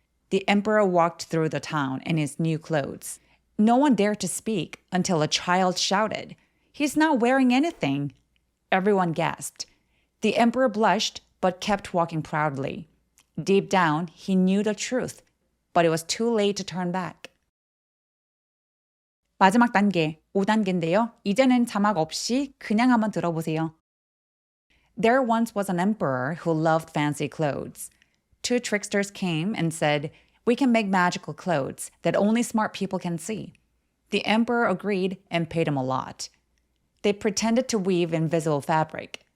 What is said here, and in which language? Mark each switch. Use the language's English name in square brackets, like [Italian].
[English] The emperor walked through the town in his new clothes. No one dared to speak until a child shouted, "He's not wearing anything." Everyone gasped. The emperor blushed but kept walking proudly. Deep down, he knew the truth, but it was too late to turn back. [Korean] 마지막 단계, 5단계인데요. 이제는 자막 없이 그냥 한번 들어보세요. [English] There once was an emperor who loved fancy clothes. Two tricksters came and said, "We can make magical clothes that only smart people can see." The emperor agreed and paid him a lot. They pretended to weave invisible fabric.